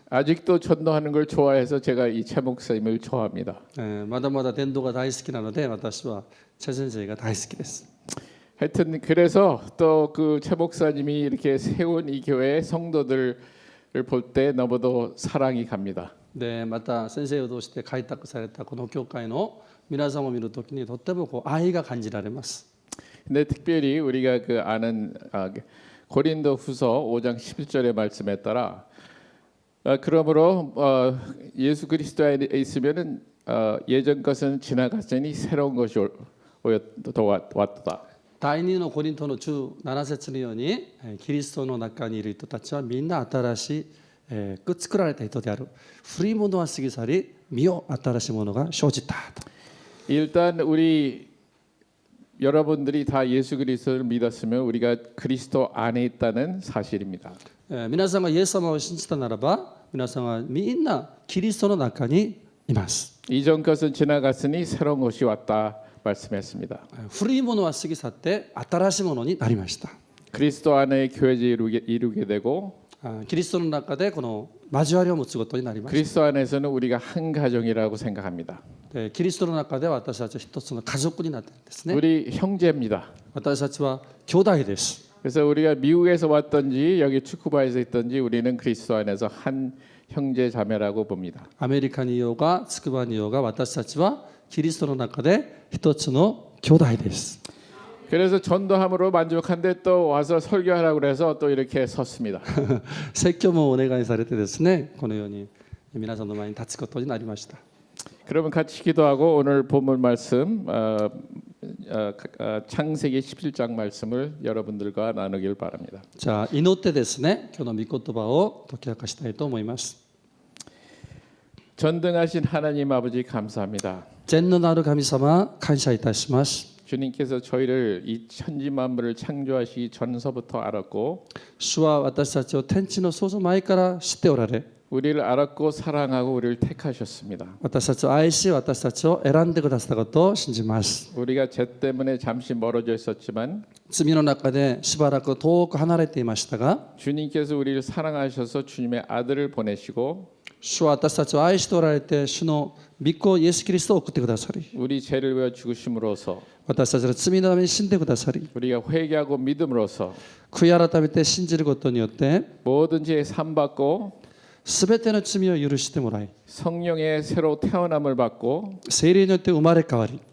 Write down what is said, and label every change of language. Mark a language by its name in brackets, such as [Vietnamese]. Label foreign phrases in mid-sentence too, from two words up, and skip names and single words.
[Korean] 아직도 전도하는 걸 좋아해서 제가 이 최 목사님을 좋아합니다. [Japanese] まだまだ伝道が大好きなので私はチェ先生が大好きです。 [Korean] 하여튼 그래서 또 그 최 목사님이 이렇게 세운 이 교회의 성도들을 볼 때 너무도 사랑이 갑니다. [Japanese] でまた先生を通して開拓されたこの教会の皆さんを見るときにとっても愛が感じられます。 [Korean] 근데 특별히 우리가 그 아는 고린도후서 5장 11절의 말씀에 따라 그러므로 예수 그리스도 안에 있으면은 예전 것은 지나갔으니 새로운 것이 왔다. [Japanese] 第2のコリントの17節のようにキリストの中にいる人たちはみんな新しく作られた人である。古いものは過ぎ去り、見よ新しいものが生じたと。 [Korean] 일단 우리 여러분들이 다 예수 그리스도를 믿었으면 우리가 그리스도 안에 있다는 사실입니다. [Japanese] 皆さんがイエス様を信じたならば、皆さんはみんなキリストの中にいます。 [Korean] 이전 것은 지나갔으니 새로운 것이 왔다 말씀했습니다. [Japanese] 古いものは過ぎ去って新しいものになりました。 [Korean] 그리스도 안에 교회를 이루게 되고 [Japanese] キリストの中でこの交わりを持つことになりました。 [Korean] 그리스도 안에서는 우리가 한 가정이라고 생각합니다. [Japanese] キリストの中では私たちは一つの家族になっているんですね。 [Korean] 우리 형제입니다. [Japanese] 私たちは兄弟です。 [Korean] 그래서 우리가 미국에서 왔던지 여기 축구바에서 있던지 우리는 그리스도 안에서 한 형제 자매라고 봅니다. [Japanese] アメリカにいようが筑波にいようが私たちはキリストの中で一つの兄弟です。 [Korean] 그래서 전도함으로 만족한데 또 와서 설교하라고 그래서 또 이렇게 섰습니다. [Japanese] 説教もお願いされてですね、このように皆さんの前に立つことになりました。 [Korean] 그러면 같이 기도하고 오늘 본문 말씀 창세기 17장 말씀을 여러분들과 나누길 바랍니다. [Japanese] じゃあ祈ってですね、今日の御言葉を解き明かしたいと思います。 [Korean] 전등하신 하나님 아버지 감사합니다. [Japanese] 全能なる神様、感謝いたします。 [Korean] 주님께서 저희를 이 천지 만물을 창조하시기 전서부터 알았고 [Japanese] 主は私たちを天地の創造前から知っておられ、 [Korean] 우리를 알았고 사랑하고 우리를 택하셨습니다. [Japanese] 私たちを愛し、私たちを選んでくださったことを信じます。 [Korean] 우리가 죄 때문에 잠시 멀어져 있었지만 [Japanese] 罪の中でしばらく遠く離れていましたが、 [Korean] 주님께서 우리를 사랑하셔서 주님의 아들을 보내시고 [Japanese] 主は私たちを愛しておられて、主の御子イエス・キリストを送ってくださり、 [Korean] 우리 죄를 위하여 죽으심으로써 [Japanese] 私たちの罪のために死んでくださり、 [Korean] 우리가 회개하고 믿음으로써 [Japanese] 悔い改めて信じることによって、 [Korean] 모든 죄에 산 받고 [Japanese] すべての罪を許してもらい、 [Korean] 성령의 새로 태어남을 받고 [Japanese] 聖霊によって生まれ変わり、